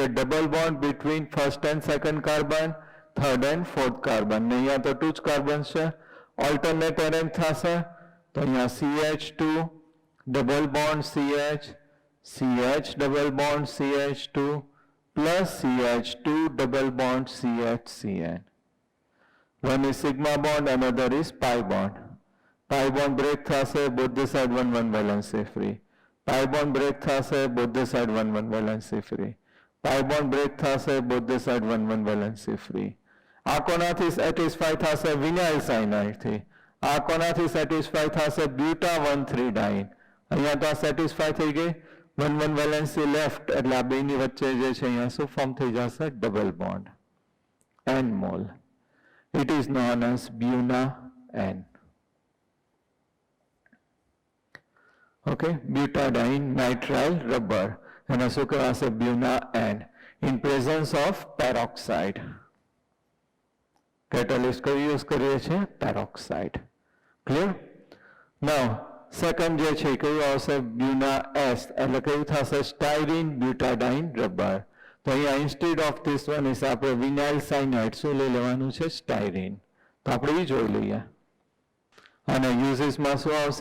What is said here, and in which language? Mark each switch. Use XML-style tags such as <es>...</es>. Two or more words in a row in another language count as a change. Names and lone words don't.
<en>double bond between first and second carbon, third and fourth carbon.</en> <gu>ને અહીંયા તો ટુ જ કાર્બન છે.</gu> <en>alternate arrange</en> <gu>થશે તો અહીંયા</gu> <en>CH2 double bond CH CH double bond CH2 plus CH2 double bond CHCN. One is sigma bond, another is pi bond. Pi bond break થશે, both the side 1 valency free. Pi bond break થશે, both the side 1 valency free. Pi bond break થશે, both the side 1 valency free.</en> <gu>આ કોનાથી સેટિસ્ફાય થશે?</gu> <en>vinyl cyanide</en> <gu>થી. આ કોનાથી સેટિસ્ફાય થશે? buta 1,3-diene. અહીંયા તો આ સેટિસ્ફાય થઈ ગઈ, 1</gu> <en>valency left</en> <gu>એટલે આ બેની વચ્ચે જે છે અહીંયા શું ફોર્મ થઈ જશે?</gu> <en>double bond N mole. It is known as Buna N. Okay, butadiene nitrile rubber.</en> <gu>એના શું કહેવાશે? Buna N.</gu> <en>In presence of peroxide.</en> <gu>Catalyst કયું યુઝ કરીએ છીએ? પેરોક્સાઇડ. ક્લિયર?</gu> <en>now second</en> <gu>જે છે કયું આવશે? Buna S એટલે કયું થશે?</gu> <en>styrene butadiene rubber.</en> <gu>તો અહીંયા</gu> <en>instead of this one is</en> <gu>આપણે</gu> <en>vinyl cyanide</en> <gu>શું લઈ લેવાનું છે? સ્ટાયરીન. તો આપણે એ જોઈ લઈએ. અને યુઝીસમાં શું આવશે?</gu>